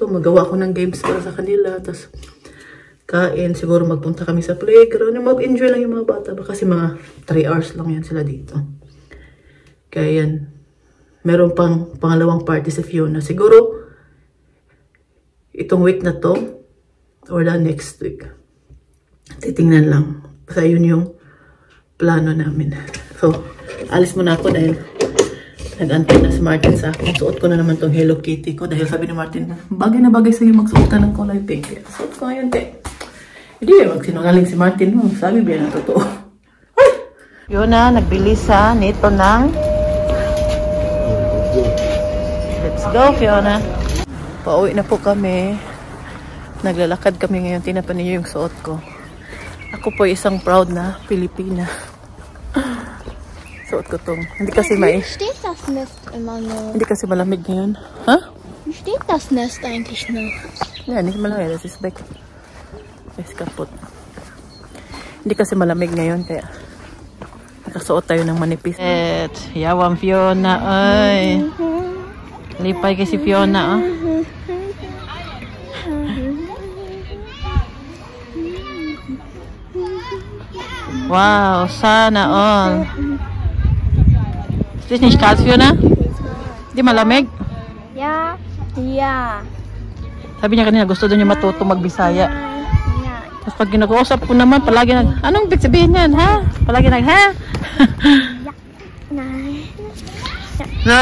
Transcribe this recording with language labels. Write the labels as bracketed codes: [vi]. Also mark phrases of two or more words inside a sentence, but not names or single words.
[tl] Magawa ko ng games para sa kanila. Tapos kain, siguro magpunta kami sa playground. Mag-enjoy lang yung mga bata. Kasi mga 3 hours lang yan sila dito. Kaya yan. Meron pang pangalawang party si Fiona. Siguro, itong week na to, [en] or the next week. [tl] Titingnan lang. Basta yun yung plano namin. So, alis muna ako dahil nag-antay na si Martin sa akin. Suot ko na naman tong Hello Kitty ko. Dahil sabi ni Martin, bagay na bagay sa'yo magsuot ka ng kulay pink. Suot ko ngayon, te. Hindi, magsinungaling si Martin mo. Sabi ba yan ang totoo? Ay! Fiona, nagbili sa nito ng... [en] Let's go, Fiona. [tl] Pauwi na po kami. Naglalakad kami ngayon. Tinapan niyo yung suot ko. Ako po isang proud na Pilipina. Suot ko tong. Hindi kasi [de] Steht das Nest immer noch? [tl] Hindi kasi malamig ngayon. Ha? [de] Wie steht das Nest eigentlich noch? Ja, nicht malamig. Das ist weg. Is kapot. [tl] Hindi kasi malamig ngayon kaya nakasuot tayo ng manipis. [ceb] At yawang Fiona ay. Lipay kasi Fiona ah. [tl] Wow, sana all. [de] Ist das nicht kalt, Fiona? [tl] Di malamig? [de] Ja, ja. [tl] Sabi niya kanina gusto doon niya matuto magbisaya. Tapos pag ginag-uusap ko naman, palagi anong ibig sabihin yan, ha? Palagi ha? [de] Nein. Na!